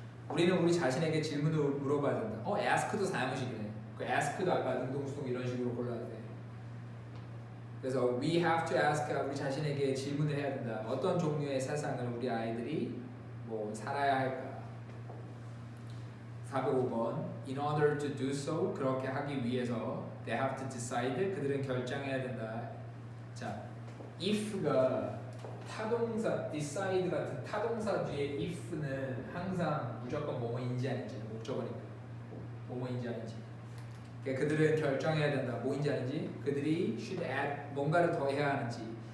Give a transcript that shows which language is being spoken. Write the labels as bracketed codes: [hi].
[ko] 우리는 우리 자신에게 질문을 물어봐야 된다. ask도 사용식이네. 그 ask도 아까 능동수동 이런 식으로 골라야 돼. 그래서 [en] we have to ask [ko] 우리 자신에게 질문을 해야 된다. 어떤 종류의 세상을 우리 아이들이 뭐 살아야 할까? [en] 405번 In order to do so [ko] 그렇게 하기 위해서 [en] they have to decide [ko] 그들은 결정해야 된다. 자, if가 타동사 decide 같은 타동사 뒤에 if는 항상 무조건 뭐뭐인지 아닌지 목적어니까 뭐뭐인지 아닌지. 그러니까 그들은 결정해야 된다. 뭐인지 아닌지. 그들이 [en] should add [ko] 뭔가를 더 해야 하는지.